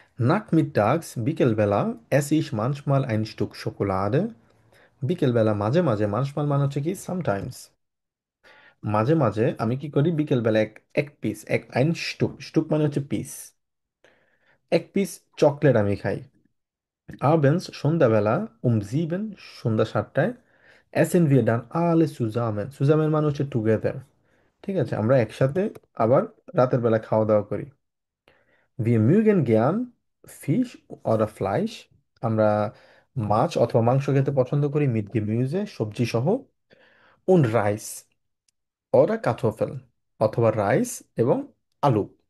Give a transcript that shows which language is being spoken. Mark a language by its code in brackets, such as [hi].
[de] Nachmittags [bn] বিকেলবেলা [de] esse ich manchmal ein Stück Schokolade, [bn] বিকেলবেলা মাঝে মাঝে, manchmal মানে হচ্ছে কি সামটাইমস, মাঝে মাঝে আমি কি করি, বিকেলবেলা এক এক পিস, ein Stück, Stück মানে হচ্ছে পিস, এক পিস চকলেট আমি খাই। [de] Abends [bn] সন্ধ্যাবেলা [de] sieben, [bn] সন্ধ্যা 7টায়, [de] essen wir dann alle zusammen, zusammen [bn] মানে হচ্ছে টুগেদার। ঠিক আছে, আমরা একসাথে আবার রাতের বেলা খাওয়া দাওয়া করি। [de] Wir mögen gern Fisch oder Fleisch, [bn] আমরা মাছ অথবা মাংস খেতে পছন্দ করি, [de] মিট গেমিউজে, [bn] সবজি সহ। [de] Und Reis oder Kartoffeln, [bn] অথবা রাইস এবং আলু।